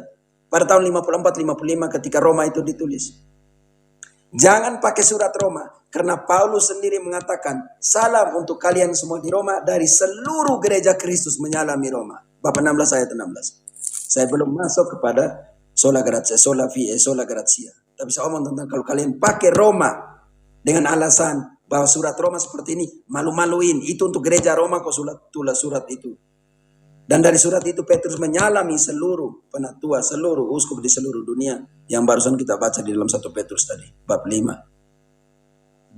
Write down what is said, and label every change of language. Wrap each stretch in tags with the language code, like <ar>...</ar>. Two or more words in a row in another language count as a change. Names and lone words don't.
<id>Pada tahun 54-55 ketika Roma itu ditulis. Jangan pakai surat Roma. Karena Paulus sendiri mengatakan, salam untuk kalian semua di Roma dari seluruh gereja Kristus menyalami Roma. Bab 16 ayat 16. Saya belum masuk kepada</id> <la>sola gratia, sola fide, sola gratia.</la> <id>Tapi saya omong tentang kalau kalian pakai Roma dengan alasan bahwa surat Roma seperti ini, malu-maluin. Itu untuk gereja Roma kok tulis surat itu. Dan dari surat itu Petrus menyalami seluruh penatua, seluruh uskup di seluruh dunia. Yang barusan kita baca di dalam 1 Petrus tadi, bab 5.</id>